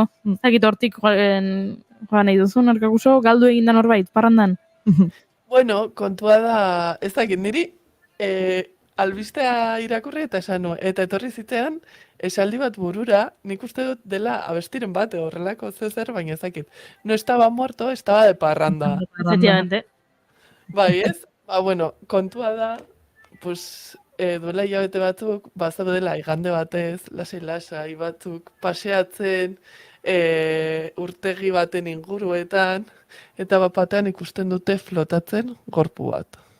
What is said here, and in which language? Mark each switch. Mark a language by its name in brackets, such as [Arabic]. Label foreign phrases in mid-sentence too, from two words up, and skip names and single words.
[Basque] Zakit hortik joan nahi duzun, arkakuso, galdu egin da norbait, parrandan. Bueno, kontua da, ez dakit niri, albistea irakurri eta esan eta etorri zitean, esaldi bat burura, nik uste dut dela abestiren bat, horrelako zer, baina ez dakit. [Spanish] No estaba muerto, estaba de parranda. Efectivamente. [Basque] Bai, ez? Bueno, kontua da, pues, duela hilabete batzuk, bazaudela igande batez, lasai batzuk, paseatzen, urtegi baten inguruetan, eta batean ikusten dute flotatzen gorpu bat.